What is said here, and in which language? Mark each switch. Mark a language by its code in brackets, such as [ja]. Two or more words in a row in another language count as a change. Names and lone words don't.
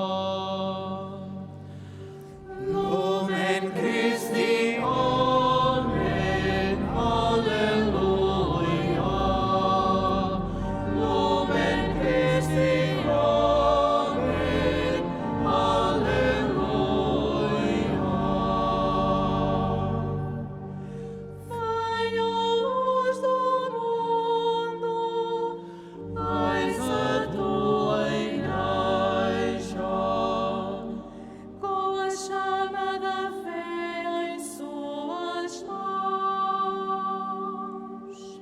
[la] Nomen Christi. Amen. Alleluia. Nomen Christi. Amen. Alleluia. [pt] Venha a luz do mundo, eis a tua igreja, com a chama da fé em suas mãos.